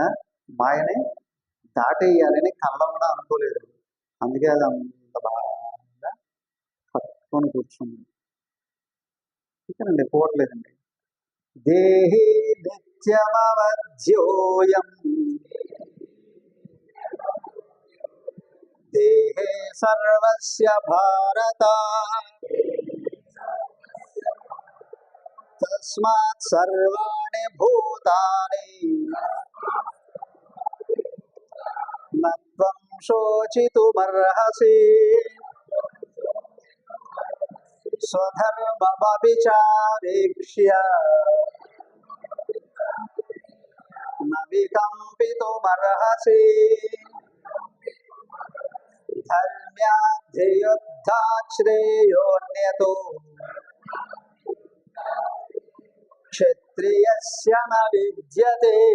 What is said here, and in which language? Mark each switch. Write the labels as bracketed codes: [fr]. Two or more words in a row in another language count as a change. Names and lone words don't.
[te] మాయని దాటేయాలని కళ్ళ కూడా అనుకోలేదు. అందుకే అది అంత బాగా పట్టుకొని కూర్చుంది. ఇక్కడండి పోవట్లేదండి. [sa] దేహి నిత్యమవధ్యోయం దేహే సర్వస్య భారత తస్మాత్ సర్వాణి భూతాని నత్వం శోచితుమర్హసి స్వధర్మమవిచారీక్ష్య న వికంపితుమర్హసి ధర్మ్యాద్ధియుద్ధాత్ శ్రేయోన్యతో క్షత్రియస్య న విద్యతే.